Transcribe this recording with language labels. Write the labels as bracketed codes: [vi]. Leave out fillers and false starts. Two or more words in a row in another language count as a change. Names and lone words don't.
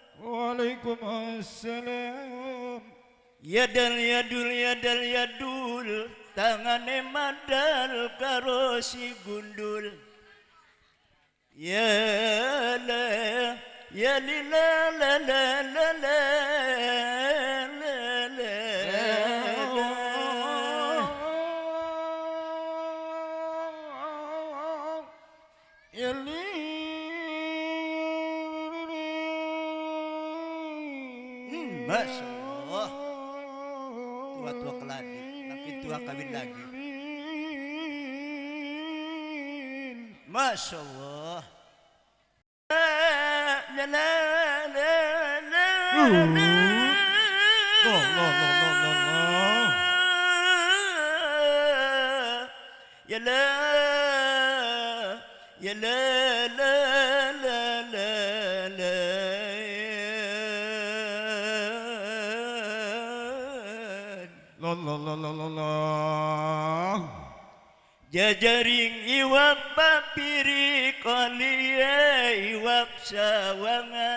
[ar] Waalaikumsalam. [jv] Yadal yadul tangane madal karo si gundul. Ya la ya li la la la la la la la Ya li. [ar] ما شاء الله. [id] Tua-tua keladi, makin tua kawin lagi. [ar] ما شاء الله. La la la la la. Ya la ya la la la la la. [jv] Jajaring iwak papiri kalia iwak sawangan.